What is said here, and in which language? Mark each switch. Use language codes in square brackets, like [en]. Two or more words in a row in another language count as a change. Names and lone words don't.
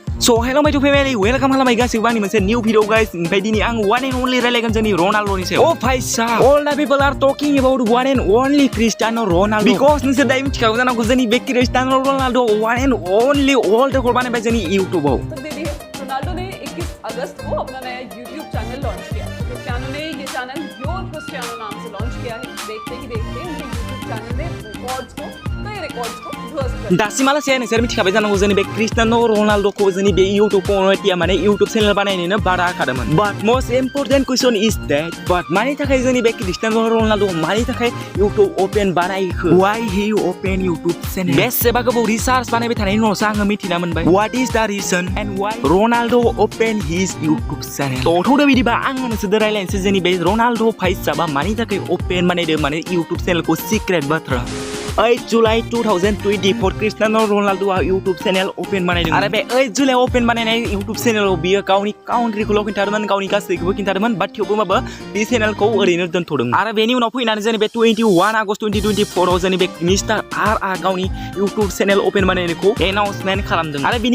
[en] So hello my two family, welcome [brx] खालामबाय गासिबो आंनि मोनसे [en] new video guys. [brx] ओमफ्राय दिनै आं [en] one and only [brx] रायलायगोन जोंनि रनाल्डोनि सायाव। [hi] Oh भाईसा, [en] all the people are talking about one and only Cristiano Ronaldo because [brx] नोंसोर दायो मिथिखागौ जानांगौ जोंनि बे [en] Cristiano Ronaldo one and only all record [brx] बानायबाय जोंनि [en] YouTube-आव। [hi] तो देखिए रोनाल्डो ने 21 अगस्त को अपना नया YouTube चैनल लॉन्च किया। क्रिस्टियानो ने ये चैनल योर क्रिस्टियानो नाम से लॉन्च किया है। [brx] देखते ही देखते उनके YouTube चैनल ने रिकॉर्ड्स को दासिमालासे नोंसोर मिथिखाबाय जानांगौ जोंनि बे क्रिस्टियानो रनाल्डोखौ जोंनि बे YouTube कम्युनिटिया माने YouTube चेनेल बानायनोनो बारा खादोंमोन। [en] But most important question is that but [brx] मानि थाखाय जोंनि बे क्रिस्टियानो रनाल्डो मानि थाखाय YouTube ओपन बानायखो? [en] Why he open YouTube channel? [brx] बेसेबा गोबाव रिसार्च बानायबाय थानायनि उनावसो आङो मिथिना मोनबाय। [en] What is the reason and why Ronaldo open his YouTube channel? [brx] थौदो बिदिबा आङो नोंसोरजों रायलायनोसै जोंनि बे रनाल्डो भाईसाबा मानि थाखाय ओपन बानायदो माने YouTube चेनेलखौ सिक्रेट बाथ्रा। 8 जुलाइ 2024 क्रिस्टियानो रनाल्डोआ YouTube चेनेल ओपन बानायदोंमोन आरो बे 8 जुलाइ ओपन बानायनाय YouTube चेनेलाव बियो गावनि काउन्ट्रिखौल' खिन्थादोंमोन गावनि गासैखौबो खिन्थादोंमोन बाट थेवबो बे चेनेलखौ ओरैनो दोनथ'दोंमोन आरो बेनि उनाव फैनानै जोंनि बे 21 आगस्ट 2024 आव जोंनि बे मिस्टार आरआ गावनि YouTube चेनेल ओपन बानायनायखौ एनाउन्समेन्ट खालामदों आरो बिनि